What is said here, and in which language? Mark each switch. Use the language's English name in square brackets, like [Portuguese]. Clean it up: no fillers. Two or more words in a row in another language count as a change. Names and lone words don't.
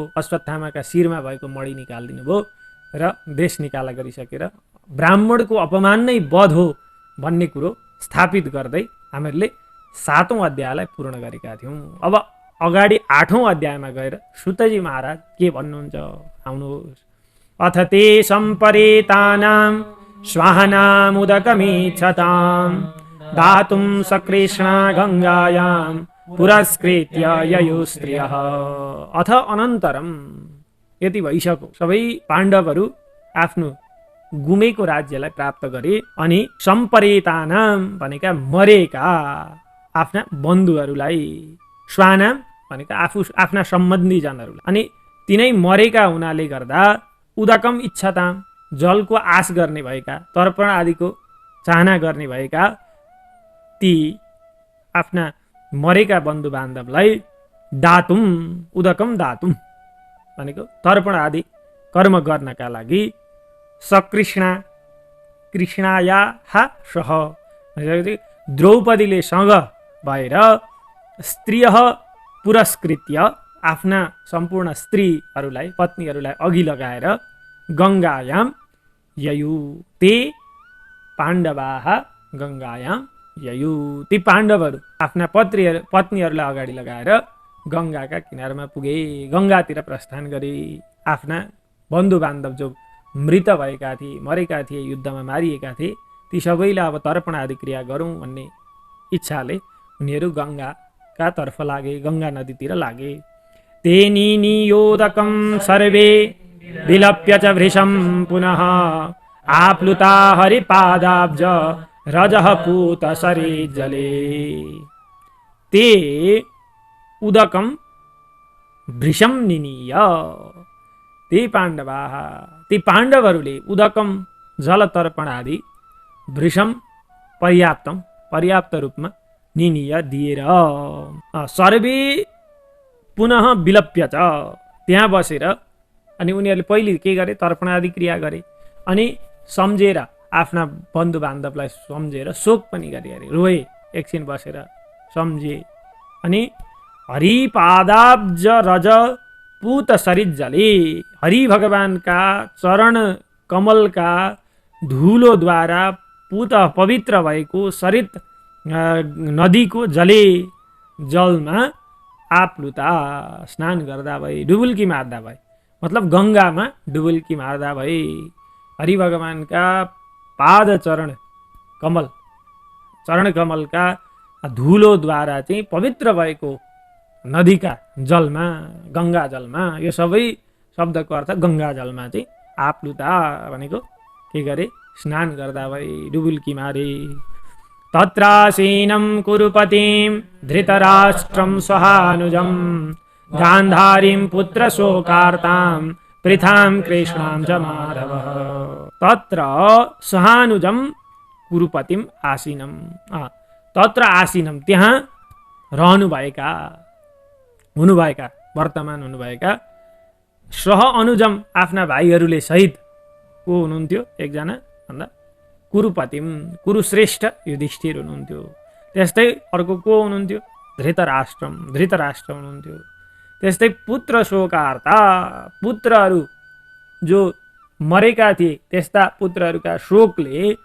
[Nepali] अश्वत्थामाका शिरमा भएको मणि निकालिदिनु भयो र देश निकाला गरिसकेर ब्राह्मणको अपमान नै वध हो भन्ने कुरो स्थापित गर्दै हामीहरूले 7औं अध्यायलाई पूर्ण गरेका थियौँ। अब अगाडि 8औं अध्यायमा गएर सुतजी महाराज के भन्नुहुन्छ, आउनुहोस्। [Sanskrit] अथ ते सम्परेतानां स्वाहानामुदकमीच्छतां दातुं सकृष्णा गङ्गायां पुरस्कृत्य ययु स्त्रियः। अथ अनन्तरम, [Nepali] यति भइसक्यो, सबै पाण्डवहरू आफ्नो गुमेको राज्यलाई प्राप्त गरे अनि सम्परेतानां भनेका मरेका आफ्ना बन्धुहरूलाई, स्वानाम भनेका आफ्ना सम्बन्धीजनहरूलाई, अनि तिनै मरेका हुनाले गर्दा [Sanskrit] उदकम इच्छताम [Nepali] जलको आश गर्ने भएका, तर्पण आदिको चाहना गर्ने भएका ती आफ्ना मरेका बन्धु बान्धवलाई दातुम, [Sanskrit] उदकम दातुम [Nepali] भनेको तर्पण आदि कर्म गर्नका लागि सकृष्णा, [Sanskrit] कृष्णाया सह [Nepali] द्रौपदीले सँग भएर स्त्रिय पुरस्कृत्य आफ्ना सम्पूर्ण स्त्रीहरूलाई, पत्नीहरूलाई अघि लगाएर [Sanskrit] गङ्गायाम ययु ते पाण्डवाः गङ्गायाम ययु, [Nepali] ती पाण्डवहरू आफ्ना पत्नीहरूलाई अगाडि लगाएर गङ्गाका किनारमा पुगे, गङ्गातिर प्रस्थान गरे। आफ्ना बन्धु बान्धव जो मृत भएका थिए, मरेका थिए, युद्धमा मारिएका थिए, ती सबैलाई अब तर्पण आदि क्रिया गरौँ भन्ने इच्छाले उनीहरू गङ्गाका तर्फ लागे, गङ्गा नदीतिर लागे। [Sanskrit] तेनी नियोदकं सर्वे विलप्य च भृशं पुनः आप्लुता हरिपादाब्ज रजः पूत सरे जले। ते उदकं भृशं निनीय, ते पाण्डवाः, [Nepali] ती पाण्डवहरूले उदकम जल तर्पण आदि भृशम पर्याप्त रूपमा निनिय दिएर [Sanskrit] सर्वे पुनः विलप्य च [Nepali] त्यहाँ बसेर अनि उनीहरूले पहिले के गरे तर्पण आदि क्रिया गरे अनि सम्झेर आफ्ना बन्धु बान्धवलाई सम्झेर शोक पनि गरे अरे रोए एकछिन बसेर सम्झे अनि [Sanskrit] हरिपादाब्ज रज पूत सरित जले [Nepali] हरि भगवानका चरण कमलका धुलोद्वारा पूत पवित्र भएको सरित नदीको जलमा आप्लुता स्नान गर्दा भए डुबुल्की मार्दा भए मतलब गङ्गामा डुबुल्की मार्दा भए हरि भगवानका पाद चरण कमलका धुलोद्वारा चाहिँ पवित्र भएको नदीका जलमा गङ्गा जलमा यो सबै शब्दको अर्थ गङ्गा जलमा चाहिँ आप्लुता भनेको के गरे स्नान गर्दा भए डुबुल्की मारे [Sanskrit] तत्रासीनं कुरुपतिं धृतराष्ट्रं सहानुजं गान्धारीं पुत्रशोकार्तां पृथां कृष्णां च माधवः तत्र सहानुजं कुरुपतिं आसीनं तत्र आसीनं [Nepali] त्यहाँ रहनुभएका हुनुभएका वर्तमान हुनुभएका [Sanskrit] सह अनुजम [Nepali] आफ्ना भाइहरूले सहित को हुनुहुन्थ्यो एकजना भन्दा कुरुपतिम कुरुश्रेष्ठ युधिष्ठिर हुनुहुन्थ्यो त्यस्तै अर्को को हुनुहुन्थ्यो धृतराष्ट्र हुनुहुन्थ्यो त्यस्तै पुत्र शोकार्ता पुत्रहरू जो मरेका थिए त्यस्ता पुत्रहरूका शोकले